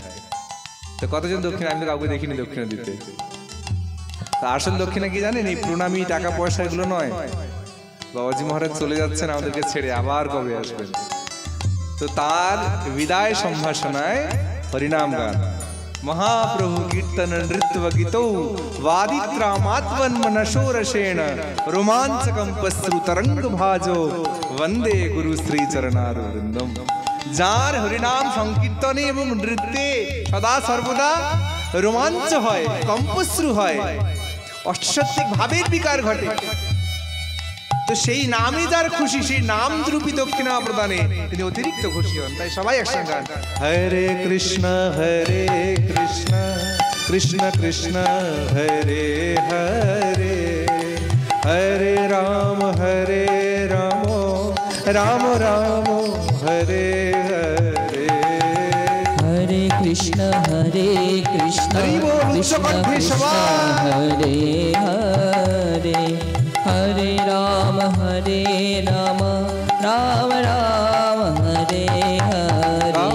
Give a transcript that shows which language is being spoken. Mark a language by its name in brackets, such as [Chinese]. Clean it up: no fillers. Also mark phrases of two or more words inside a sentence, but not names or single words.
[Bangla] তো কতজন দক্ষিণা? আমি তো কাউকে দেখিনি দক্ষিণা দিতে। তা আসল দক্ষিণা কি জানেন? এই প্রণামী, টাকা পয়সা এগুলো নয়। বাবাজি মহারাজ চলে যাচ্ছেন আমাদেরকে ছেড়ে, আবার কবে আসবেন? তো তার বিদায় সম্ভাষণায় হরিনাম গান, [Sanskrit] महाप्रभु कीर्तन नृत्य गीतौ वादित्रामात्मन्मनशोरसेन रोमांचकं पश्रु तरंग भाजो वंदे गुरु श्री चरणारविंदम। [Bangla] যার হরিনাম সংকীর্তনে এবং নৃত্যে সদা সর্বদা রোমাঞ্চ হয়, কম্পশ্রু হয়, অষ্টসাত্ত্বিক ভাবের বিকার ঘটে, তো সেই নামই যার খুশি, সেই নাম দ্রুপী দক্ষিণা প্রদানে তিনি অতিরিক্ত খুশি হন। তাই সবাই একসঙ্গে গান, হরে কৃষ্ণ কৃষ্ণ কৃষ্ণ হরে হরে হরে রাম রাম রাম হরে হরে हरे कृष्ण कृष्ण कृष्ण हरे हरे हरे राम राम राम हरे हरे